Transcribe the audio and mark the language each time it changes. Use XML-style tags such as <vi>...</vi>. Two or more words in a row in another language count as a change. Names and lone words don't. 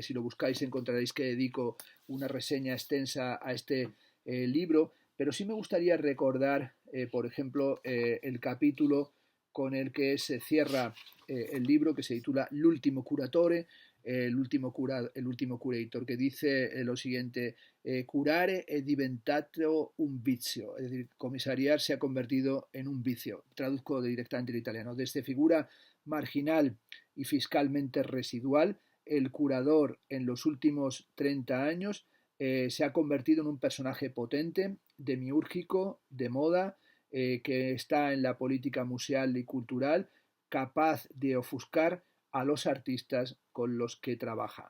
<es>si lo buscáis encontraréis que dedico una reseña extensa a este libro, pero sí me gustaría recordar, por ejemplo, el capítulo con el que se cierra el libro, que se titula L'ultimo curatore, el último curator, que dice lo siguiente:</es> <it>curare è diventato un vizio,</it> <es>es decir, comisariar se ha convertido en un vicio. Traduzco directamente del italiano. Desde figura marginal y fiscalmente residual, el curador en los últimos 30 años se ha convertido en un personaje potente, demiúrgico, de moda, que está en la política museal y cultural, capaz de ofuscar a los artistas con los que trabaja.</es>